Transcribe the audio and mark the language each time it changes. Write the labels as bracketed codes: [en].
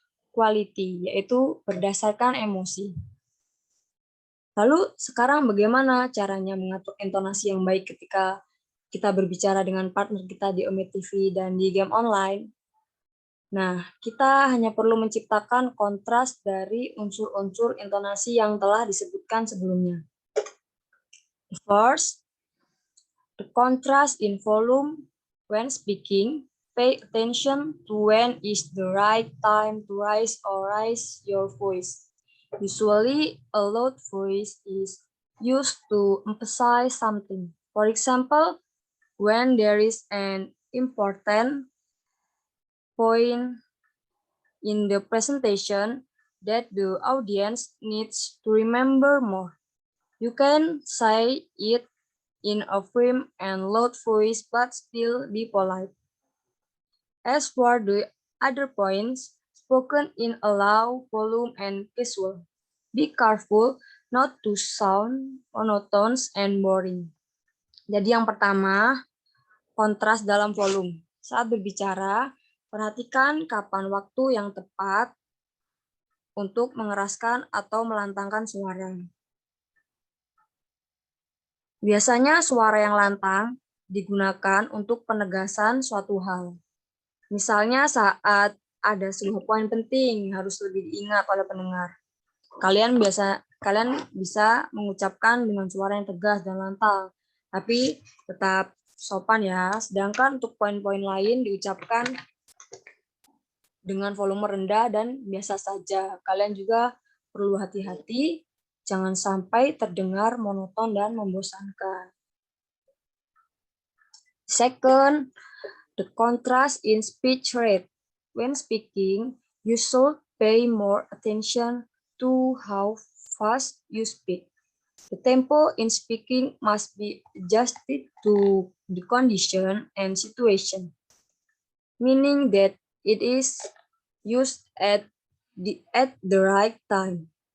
[id] quality, yaitu berdasarkan emosi. Lalu sekarang bagaimana caranya mengatur intonasi yang baik ketika kita berbicara dengan partner kita di Omet TV dan di game online? Nah, kita hanya perlu menciptakan kontras dari unsur-unsur intonasi yang telah disebutkan sebelumnya. [en] First, the contrast in volume when speaking. Pay attention to when is the right time to raise or raise your voice. Usually, a loud voice is used to emphasize something. For example, when there is an important point in the presentation that the audience needs to remember more. You can say it in a firm and loud voice but still be polite. As for the other points, spoken in a low volume and casual. Be careful not to sound monotonous and boring. [id] Jadi yang pertama, kontras dalam volume. Saat berbicara, perhatikan kapan waktu yang tepat untuk mengeraskan atau melantangkan suara. Biasanya suara yang lantang digunakan untuk penegasan suatu hal. Misalnya saat ada sebuah poin penting harus lebih diingat oleh pendengar. Kalian bisa mengucapkan dengan suara yang tegas dan lantang, tapi tetap sopan ya. Sedangkan untuk poin-poin lain diucapkan dengan volume rendah dan biasa saja. Kalian juga perlu hati-hati, jangan sampai terdengar monoton dan membosankan. [en] Second, the contrast in speech rate. When speaking, you should pay more attention to how fast you speak. The tempo in speaking must be adjusted to the condition and situation, meaning that it is used at the right time.